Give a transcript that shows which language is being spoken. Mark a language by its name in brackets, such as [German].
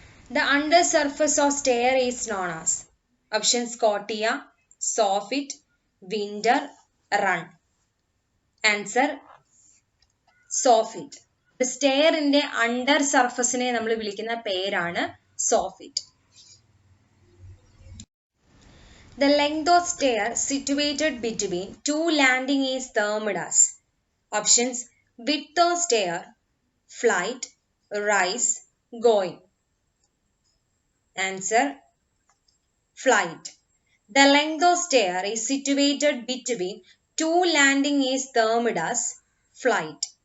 [English] The undersurface of stair is known as options scotia, soffit, winter, run. Answer soffit. [Malayalam] സ്റ്റെയറിന്റെ under സർഫസിനെ നമ്മൾ വിളിക്കുന്ന പേരാണ് soffit. [English] The length of stair situated between two landing is termed as options width of stair, flight, rise, going. Answer flight. The length of stair is situated between two landing is termed as flight.